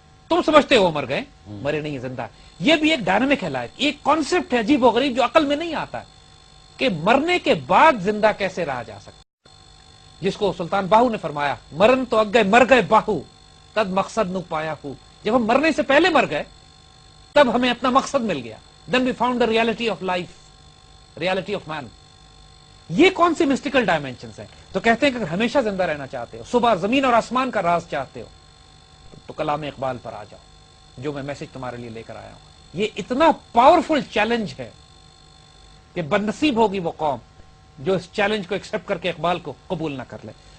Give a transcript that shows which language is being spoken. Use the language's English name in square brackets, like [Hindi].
[Urdu] تم سمجھتے ہو مر گئے، مرے نہیں زندہ. یہ بھی ایک ڈائنامک ہے لائف، ایک کانسیپٹ ہے عجیب و غریب جو عقل میں نہیں آتا کہ مرنے کے بعد زندہ کیسے رہا جا سکتا، جس کو سلطان باہو نے فرمایا [Punjabi] مرن تو اگے مر گئے باہو تد مقصد نو پایا ہو. [Urdu] جب ہم مرنے سے پہلے مر گئے تب ہمیں اپنا مقصد مل گیا. [English] Then we found the reality of life, reality of man. [Urdu] یہ کون سی مسٹیکل ڈائمینشنز ہیں؟ تو کہتے ہیں کہ اگر ہمیشہ زندہ رہنا چاہتے ہو، صبح زمین اور آسمان کا راز چاہتے ہو، تو کلام اقبال پر آ جاؤ، جو میں میسج تمہارے لیے لے کر آیا ہوں. یہ اتنا پاورفل چیلنج ہے کہ بدنصیب ہوگی وہ قوم جو اس چیلنج کو ایکسپٹ کر کے اقبال کو قبول نہ کر لے.